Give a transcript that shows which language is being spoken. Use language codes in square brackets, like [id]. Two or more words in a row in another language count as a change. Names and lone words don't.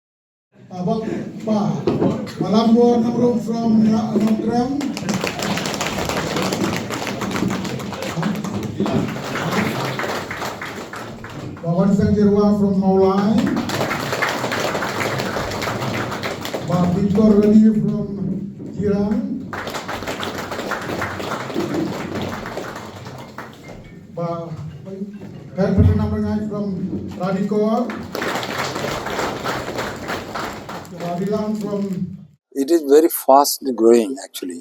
[en] Malambor number from Notram. Bawan Jingkyrkhu from Maulai. Victor Rani from Jirang. Helper number 9 from Radikor. It is very fast growing actually.